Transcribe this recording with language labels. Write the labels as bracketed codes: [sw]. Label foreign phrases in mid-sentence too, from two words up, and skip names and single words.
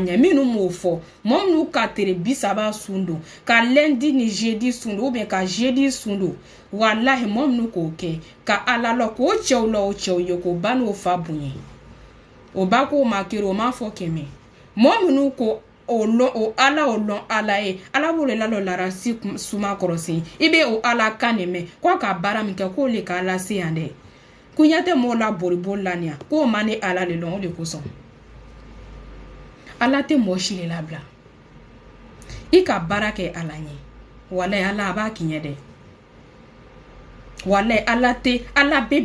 [bm] ɲɛ minnu m'o fɔ mɔgɔ minnu ka tere 30 sun don ka lundi ni jeudi sun don [fr] ou bien [bm] ka jeudi sun don wallahi mɔgɔ minnu k'o kɛ ka ala lɔ k'o cɛw la o cɛw ye k'o ba n'o fa bonya o ba k'o ma kere o m'a fɔ kɛmɛ mɔgɔ minnu ko o lɔn ala ye ala b'o le lalɔlara si suma kɔrɔsen i be o ala kan ne mɛn k'a ka baara min kɛ k'o le ka ala se yan dɛ kunya tɛ mɔgɔw la bori la nin k'o ma ne ala le lɔn o de kosɔn ala tɛ mɔgɔ si le labila i ka baara kɛ ala ɲɛ walayi ala a b'a kiɲɛ dɛ wallahi ala be